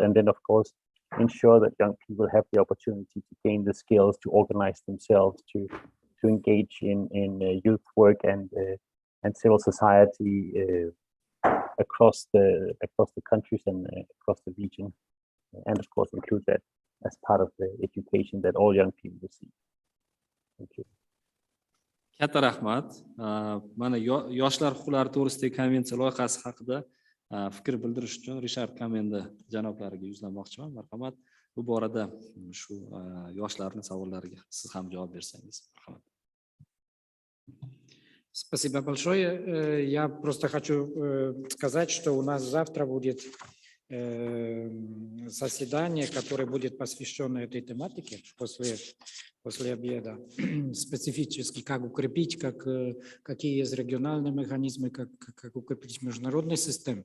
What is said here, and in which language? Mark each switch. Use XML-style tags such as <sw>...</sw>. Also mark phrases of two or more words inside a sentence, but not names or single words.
<en>And then, of course, ensure that young people have the opportunity to gain the skills to organize themselves, to engage in youth work and civil society across the countries and across the region, and of course include that as part of the education that all young people receive. Thank you.</en> <uz>Katta rahmat. Mana yoshlar huquqlari to'g'risidagi konvensiya loyihasi haqida fikr bildirish uchun Rishard Kamenda janoblariga yuzlanmoqchiman. Marhamat, bu borada shu yoshlarning savollariga siz ham javob bersangiz. Marhamat.</uz> <ru>Спасибо большое. Я просто хочу сказать, что у нас завтра будет заседание, которое будет посвящено этой тематике после обеда. Специфически, как укрепить, какие есть региональные механизмы, как укрепить международную систему.</ru>